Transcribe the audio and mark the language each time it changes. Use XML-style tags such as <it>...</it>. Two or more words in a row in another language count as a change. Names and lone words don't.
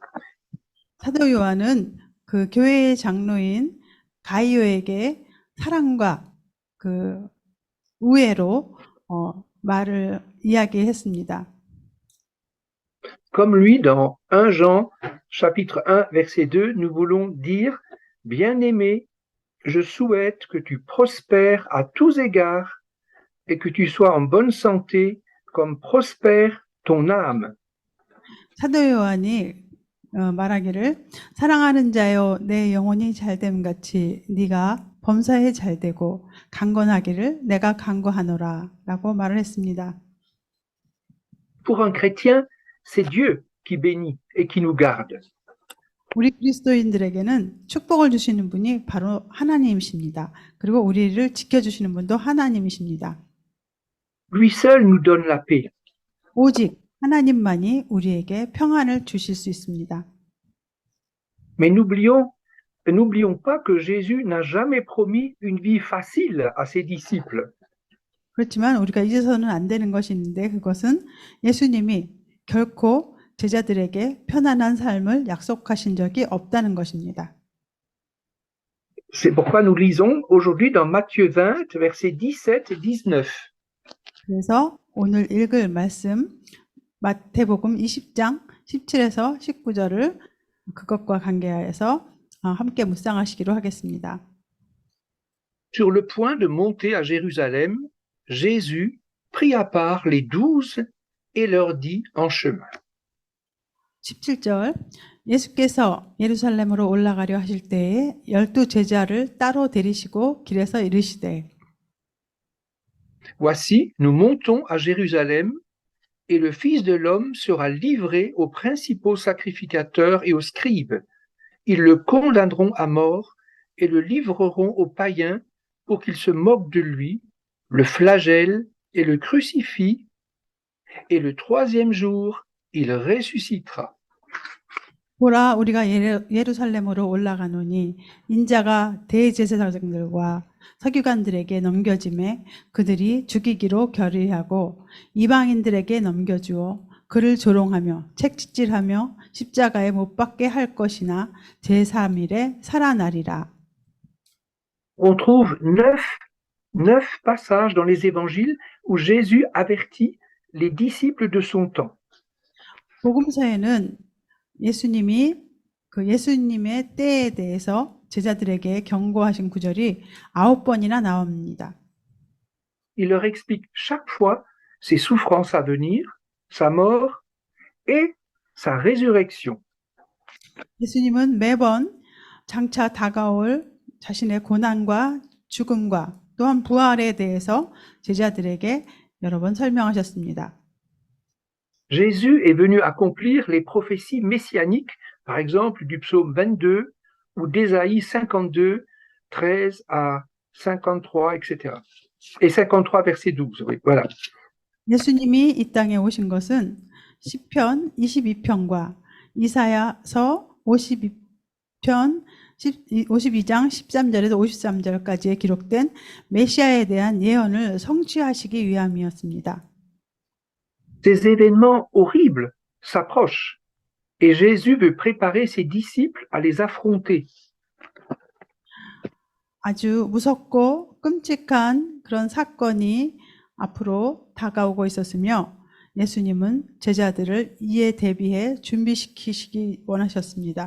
<ko>사도 요한은 그 교회의 장로인 가이오에게 사랑과 그 우애로 말을 이야기했습니다.</ko> <fr>Comme lui, dans 1 Jean, chapitre 1, verset 2, nous voulons dire, bien-aimé, je souhaite que tu prospères à tous égards et que tu sois en bonne santé comme prospère ton âme.</fr> <ko>사도 요한이 말하기를 사랑하는 자여 내 영혼이 잘됨 같이 네가 범사에 잘되고 강건하기를 내가 강구하노라 라고 말을 했습니다.</ko> <fr>Pour un chrétien, c'est Dieu qui bénit et qui nous garde.</fr> <ko>우리 그리스도인들에게는 축복을 주시는 분이 바로 하나님이십니다. 그리고 우리를 지켜주시는 분도 하나님이십니다.</ko> <fr>Lui seul nous donne la paix.</fr> <ko>오직 하나님만이 우리에게 평안을 주실 수 있습니다.</ko> <fr>Mais n'oublions pas que Jésus n'a jamais promis une vie facile à ses disciples.</fr> <ko>그렇지만 우리가 잊어서는 안 되는 것이 있는데 그것은 예수님이 결코 제자들에게 편안한 삶을 약속하신 적이 없다는 것입니다.</ko> <fr>C'est pourquoi nous lisons aujourd'hui dans Matthieu 20, versets 17 et 19.</fr> <ko>그래서 오늘 읽을 말씀 마태복음 20장 17에서 19절을 그것과 관계하여서 함께 묵상하시기로 하겠습니다.</ko> <fr>Sur le point de monter à Jérusalem, Jésus prit à part les 12 et leur dit en chemin.</fr> <ko>17절 예수께서 예루살렘으로 올라가려 하실 때에 12 제자를 따로 데리시고 길에서 이르시되</ko> <fr>Voici, nous montons à Jérusalem et le Fils de l'homme sera livré aux principaux sacrificateurs et aux scribes. Ils le condamneront à mort et le livreront aux païens pour qu'ils se moquent de lui, le flagellent et le crucifient, et le troisième jour, il ressuscitera.</fr> <ko>보라 우리가 예루살렘으로 올라가노니 인자가 대제사장들과 서기관들에게 넘겨짐에 그들이 죽이기로 결의하고 이방인들에게 넘겨주어 그를 조롱하며 채찍질하며 십자가에 못 박게 할 것이나 제3일에 살아나리라.</ko> <fr>On trouve neuf passages dans les évangiles où Jésus avertit les disciples de son temps.</fr> <ko>복음서에는 예수님이 예수님의 때에 대해서 제자들에게 경고하신 구절이 9번이나 나옵니다.</ko> <fr>Il leur explique chaque fois ses souffrances à venir, sa mort et sa résurrection.</fr> <ko>예수님은 매번 장차 다가올 자신의 고난과 죽음과 또한 부활에 대해서 제자들에게 여러 번 설명하셨습니다.</ko> <fr>Jésus est venu accomplir les prophéties messianiques, par exemple du psaume 22 ou d'Ésaïe 52, 13 à 53, etc. Et 53, verset 12. Oui, voilà.</fr> <ko>예수님이 이 땅에 오신 것은 시편 22편과 이사야서 52장 13절에서 53절까지에 기록된 메시아에 대한 예언을 성취하시기 위함이었습니다.</ko> <fr>Ces événements horribles s'approchent et Jésus veut préparer ses disciples à les affronter.</fr> <ko>아주 무섭고 끔찍한 그런 사건이 앞으로 다가오고 있었으며 예수님은 제자들을 이에 대비해 준비시키시기 원하셨습니다.</ko>